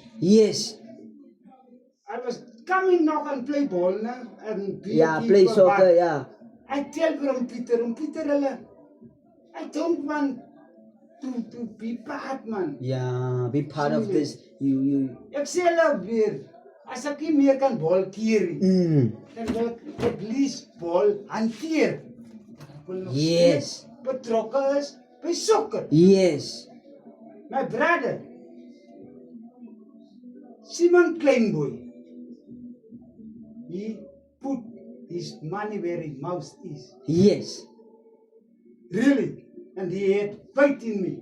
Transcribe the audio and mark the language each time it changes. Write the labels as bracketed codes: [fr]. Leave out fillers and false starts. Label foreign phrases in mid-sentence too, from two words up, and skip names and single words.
[en] Yes. I was coming now and play ball now and be play soccer, yeah. I tell Peter, I don't want to be part, man. Yeah, be part of this. You. [af] Ek sê hulle weer, as ek nie meer kan bal keer nie, dan wil ek [en] at least [af] bal hanteer. [en] Yes. [af] Betrokke is by soccer. [en] Yes. My brother, Simon Kleinboy, he put his money where his mouth is. Yes. Really? And he had faith in me.